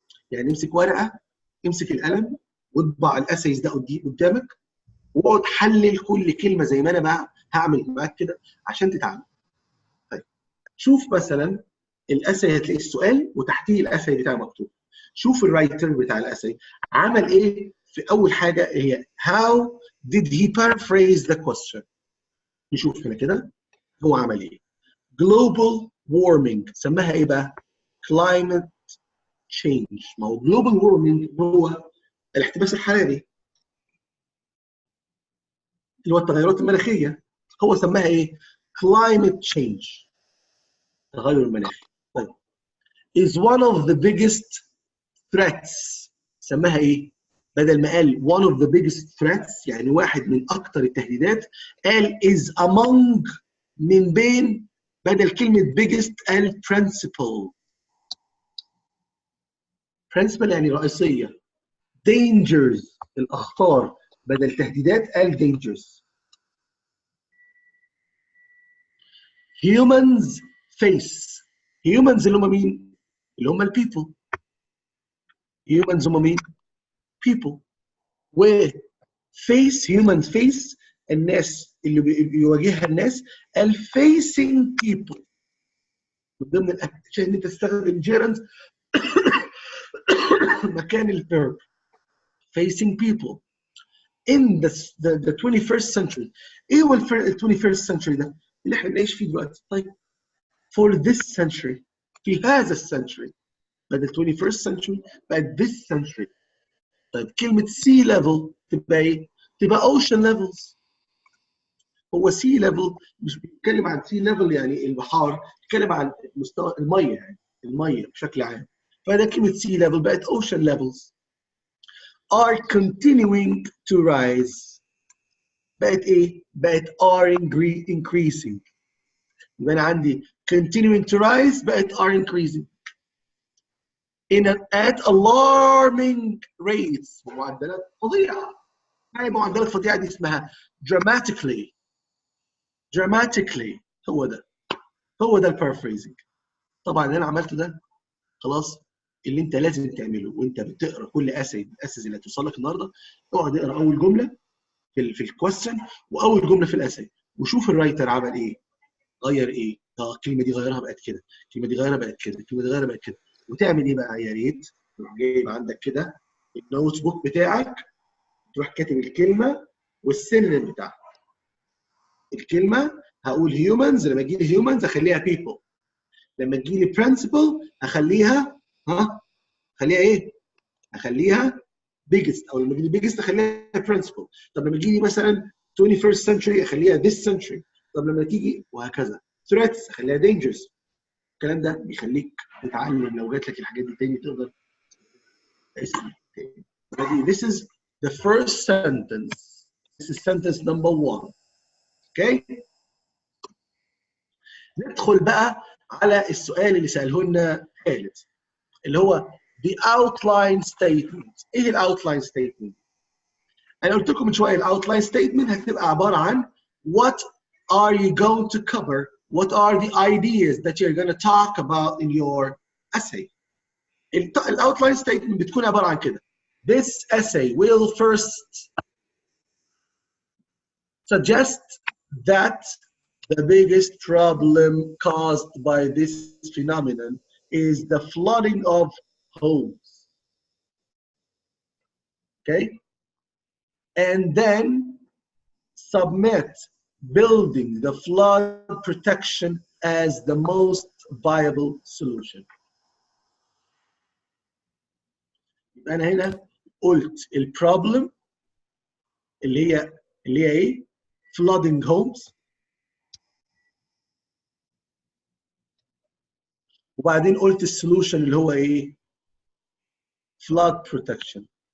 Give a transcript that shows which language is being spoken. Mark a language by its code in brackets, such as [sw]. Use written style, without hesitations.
[ar] يعني امسك ورقه، امسك القلم واطبع الاسايز ده قدامك واقعد حلل كل كلمه زي ما انا بقى هعمل معاك كده عشان تتعلم. طيب شوف مثلا الاساي، هتلاقي السؤال وتحتيه الاساي بتاعه مكتوب. شوف الرايتر بتاع الاساي عمل ايه في اول حاجه، هي [en] how did he paraphrase the question. [ar] نشوف هنا كده هو عمل ايه. [en] global warming [ar] سماها ايه بقى؟ [en] climate change. [ar] ما هو global warming هو الاحتباس الحراري اللي هو التغيرات المناخيه، هو سماها ايه؟ climate change، التغير المناخي. طيب [en] is one of the biggest threats [ar] سماها ايه؟ بدل ما قال [en] one of the biggest threats [ar] يعني واحد من اكثر التهديدات، قال is among من بين، بدل كلمه biggest قال principal. principal يعني رئيسيه. dangers الاخطار، بدل تهديدات قال dangers. [en] humans face. [ar] humans اللي هم مين؟ اللي هم البيبل. humans هم مين؟ people. و face humans face الناس اللي بيواجهها الناس، ال facing people. من ضمن الاشياء ان انت تستخدم gerunds مكان الverb [en] facing people in the 21st century. [ar] ايه هو ال 21st century ده؟ اللي احنا بنعيش فيه دلوقتي. طيب [en] for this century، [ar] في هذا السنتري، بدل 21st century بقت this century. طيب كلمة sea level تبقى ايه؟ تبقى ocean levels. هو sea level مش بيتكلم عن sea level يعني البحار، بيتكلم عن مستوى المية، يعني المية بشكل عام. فده كلمة [en] sea level [ar] بقت [en] ocean levels are continuing to rise. [ar] بقت ايه؟ بقت are increasing. يبقى انا عندي [en] continuing to rise [ar] بقت [en] are increasing at alarming rates. [ar] معدلات فظيعة. هاي معدلات فظيعة دي اسمها dramatically. هو ده البارافريزنج. طبعا اللي انا عملته ده خلاص اللي انت لازم تعمله وانت بتقرا كل الاسايز اللي هتوصل لك النهارده. اقعد اقرا اول جمله في الكويستشن واول جمله في الاساي وشوف الرايتر عمل ايه، غير ايه. الكلمه دي غيرها بقت كده، الكلمه دي غيرها بقت كده، الكلمه دي غيرها بقت كده. وتعمل ايه بقى؟ يا ريت تروح جايب عندك كده النوت بوك بتاعك، تروح كاتب الكلمه والسينونيم بتاعها. الكلمه هقول humans، لما تجي لي humans اخليها people. لما تجي لي principle اخليها اخليها ايه؟ اخليها biggest. او لما تجي لي biggest اخليها principle. طب لما تجي لي مثلا 21st century اخليها this century. طب لما تيجي وهكذا. [en] threats [ar] اخليها [en] dangerous. [ar] الكلام ده بيخليك تتعلم لو جات لك الحاجات دي تاني تقدر تسمع تاني. [en] This is the first sentence. This is sentence number 1. [ar] اوكي؟ ندخل بقى على السؤال اللي سأله لنا خالد اللي هو [en] the outline statement. [ar] ايه الاوتلاين [en] statement؟ [ar] انا قلت لكم من شويه الاوتلاين statement هتبقى عباره عن [en] what are you going to cover, what are the ideas that you're going to talk about in your essay. [ar] الاوتلاين statement بتكون عباره عن كده. [en] This essay will first suggest that the biggest problem caused by this phenomenon is the flooding of homes. Okay, and then submit building the flood protection as the most viable solution. [ar] أنا هنا قلت البروبلم اللي هي إيه؟ flooding homes. وبعدين قلت السولوشن اللي هو إيه؟ flood protection.